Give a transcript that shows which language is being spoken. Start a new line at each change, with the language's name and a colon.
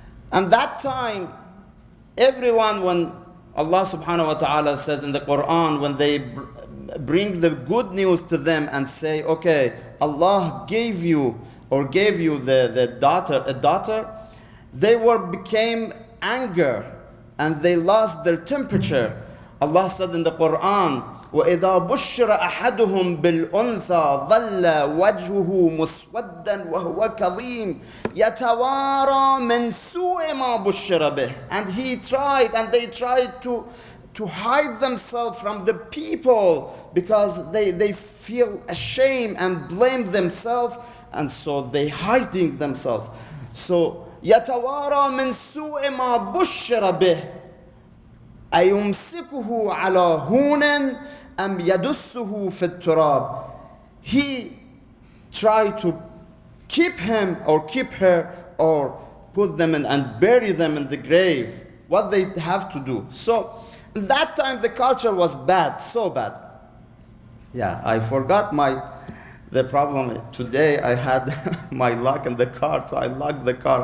English: And that time, everyone, when Allah subhanahu wa ta'ala says in the Quran, when they bring the good news to them and say, okay, Allah gave you a daughter, they became anger and they lost their temperature. Allah said in the Quran,
Arabic: وَإِذَا بُشِّرَ أَحَدُهُمْ بِالْأُنْثَى ظَلَّ وَجْهُهُ مُسْوَدًّا وَهُوَ كَظِيمٌ يَتَوَارَى مِنْ سُوءِ مَا بُشِّرَ بِهِ.
English: And they tried to hide themselves from the people because they feel ashamed and blame themselves, and so they hiding themselves.
Arabic: So يَتَوَارَى مِنْ سُوءِ مَا بُشِّرَ بِهِ أَيُمْسِكُهُ عَلَى هُونٍ أَمْ يَدُسُّهُ فِي التُّرَابِ.
English: He tried to keep him or keep her or put them in and bury them in the grave. What they have to do. So that time the culture was bad, so bad. Yeah, I forgot the problem. Today I had my lock in the car, so I locked the car.